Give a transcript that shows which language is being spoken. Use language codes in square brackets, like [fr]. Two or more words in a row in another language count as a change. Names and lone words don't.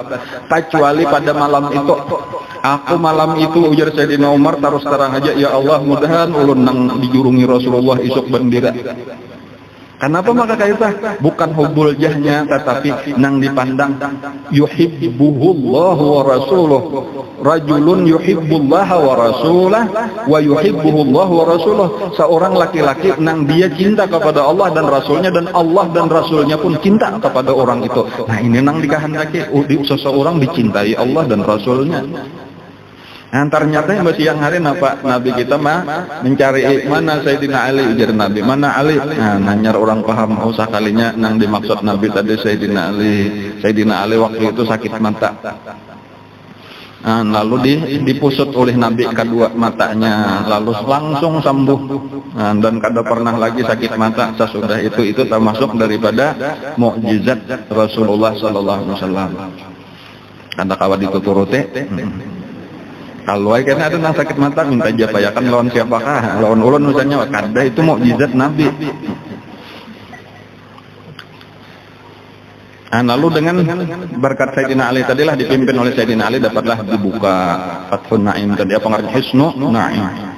[bjn] Kecuali pada malam itu. Aku malam itu, ujar Sayyidina Umar, terus terang aja, ya Allah mudahan ulun nang dijurungi Rasulullah isuk bendera. Kenapa maka kaita? Bukan hubbul jahnya, tetapi nang dipandang [ar] يحبه الله ورسوله. رجل يحب الله ورسوله ويحبه الله ورسوله. [bjn] Seorang laki-laki nang dia cinta kepada Allah dan Rasulnya, dan Allah dan Rasulnya pun cinta kepada orang itu. Nah ini nang dikehendaki seseorang dicintai Allah dan Rasulnya. Ternyata yang siang hari Nabi kita mencari mana Sayyidina Ali, ujar Nabi, mana Ali? Nanyar orang paham, usah kalinya nang dimaksud Nabi tadi Sayyidina Ali. Sayyidina Ali waktu itu sakit mata. Lalu dipusut oleh Nabi kedua matanya, lalu langsung sembuh, dan kada pernah lagi sakit mata sesudah itu termasuk daripada mukjizat Rasulullah [ar] صلى الله عليه وسلم. [bjn] Kada kawa dituturute. Kalau kayaknya ada nang sakit mata minta japayakan lawan siapakah? Lawan ulun misalnya, kada itu mukjizat Nabi. Lalu dengan berkat Sayyidina Ali tadilah, dipimpin oleh Sayyidina Ali, dapatlah dibuka Fathun Naim tadi, apa ngarti Hisnu Naim.